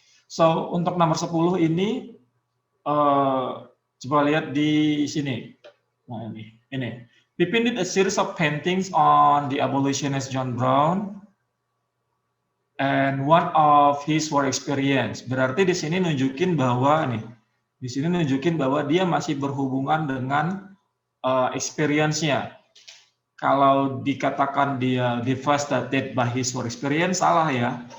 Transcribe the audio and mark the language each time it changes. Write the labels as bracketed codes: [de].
[id] So untuk nomor 10 ini coba lihat di sini. Nah ini. [en] Pipin did a series of paintings on the abolitionist John Brown and one of his war experience. [id] Berarti di sini nunjukin bahwa dia masih berhubungan dengan experience-nya. Kalau dikatakan dia [en] devastated by his war experience, [id] salah ya.